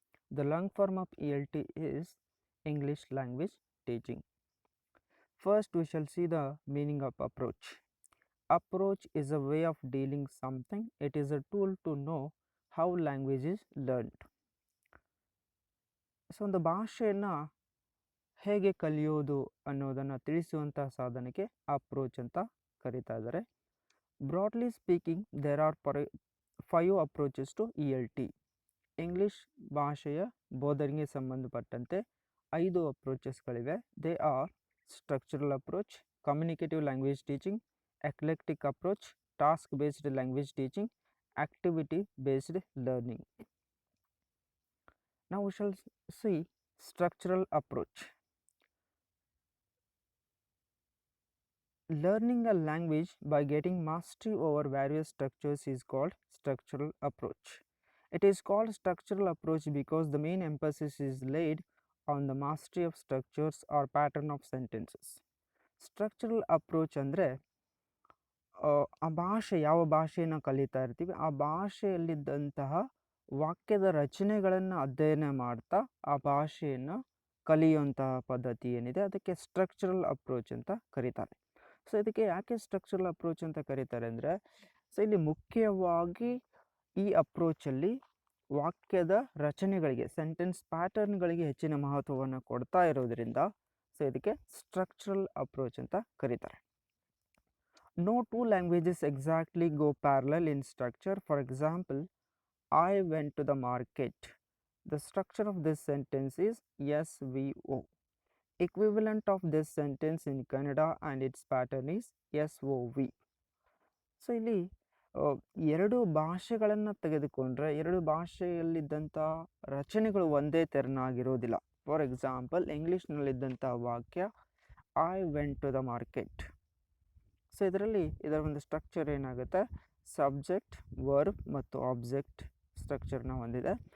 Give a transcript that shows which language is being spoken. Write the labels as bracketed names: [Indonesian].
[English] The long form of ELT is English Language Teaching. First, we shall see the meaning of approach. Approach is a way of dealing something. It is a tool to know how language is learned. [Kannada] So ಒಂದು ಭಾಷೆಯನ್ನು ಹೇಗೆ ಕಲಿಯೋದು ಅನ್ನೋದನ್ನು ತಿಳಿಸುವಂತಹ ಸಾಧನಕ್ಕೆ approach ಅಂತ ಕರೀತಾ ಇದ್ದಾರೆ. [English] Broadly speaking there are 5 approaches to ELT. [Kannada] English ಭಾಷೆಯ ಬೋಧನೆಗೆ ಸಂಬಂಧಪಟ್ಟಂತೆ 5 ಅಪ್ರೋಚಸ್ಗಳಿವೆ. [English] They are structural approach, communicative language teaching, eclectic approach, task based language teaching, activity based learning. Now we shall see structural approach. Learning a language by getting mastery over various structures is called structural approach. It is called structural approach because the main emphasis is laid on the mastery of structures or pattern of sentences. [Kannada] Structural approach ಅಂದರೆ ಆ ಭಾಷೆ, ಯಾವ ಭಾಷೆಯನ್ನು ಕಲಿತಾ ಇರ್ತೀವಿ ಆ ಭಾಷೆಯಲ್ಲಿದ್ದಂತಹ ವಾಕ್ಯದ ರಚನೆಗಳನ್ನು ಅಧ್ಯಯನ ಮಾಡ್ತಾ ಆ ಭಾಷೆಯನ್ನು ಕಲಿಯುವಂತಹ ಪದ್ಧತಿ ಏನಿದೆ ಅದಕ್ಕೆ ಸ್ಟ್ರಕ್ಚರಲ್ ಅಪ್ರೋಚ್ ಅಂತ ಕರೀತಾರೆ. ಸೊ ಇದಕ್ಕೆ ಯಾಕೆ ಸ್ಟ್ರಕ್ಚರಲ್ ಅಪ್ರೋಚ್ ಅಂತ ಕರೀತಾರೆ ಅಂದರೆ, ಸೊ ಇಲ್ಲಿ ಮುಖ್ಯವಾಗಿ ಈ ಅಪ್ರೋಚಲ್ಲಿ ವಾಕ್ಯದ ರಚನೆಗಳಿಗೆ, ಸೆಂಟೆನ್ಸ್ ಪ್ಯಾಟರ್ನ್ಗಳಿಗೆ ಹೆಚ್ಚಿನ ಮಹತ್ವವನ್ನು ಕೊಡ್ತಾ ಇರೋದ್ರಿಂದ ಸೊ ಇದಕ್ಕೆ ಸ್ಟ್ರಕ್ಚರಲ್ ಅಪ್ರೋಚ್ ಅಂತ ಕರೀತಾರೆ. [English] No two languages exactly go parallel in structure. For example, I went to the market. The structure of this sentence is SVO. Equivalent of this sentence in Kannada and its pattern is SOV. [Kannada] So ಇಲ್ಲಿ ಎರಡು ಭಾಷೆಗಳನ್ನು ತೆಗೆದುಕೊಂಡ್ರೆ ಎರಡು ಭಾಷೆಯಲ್ಲಿದ್ದಂಥ ರಚನೆಗಳು ಒಂದೇ ತೆರನಾಗಿರೋದಿಲ್ಲ. [English] for example, [Kannada] ಇಂಗ್ಲೀಷ್ನಲ್ಲಿದ್ದಂಥ ವಾಕ್ಯ [English] I went to the market. [Kannada] So ಇದರ ಒಂದು ಸ್ಟ್ರಕ್ಚರ್ ಏನಾಗುತ್ತೆ, ಸಬ್ಜೆಕ್ಟ್, ವರ್ಬ್ ಮತ್ತು ಆಬ್ಜೆಕ್ಟ್ ಸ್ಟ್ರಕ್ಚರ್ನ ಹೊಂದಿದೆ.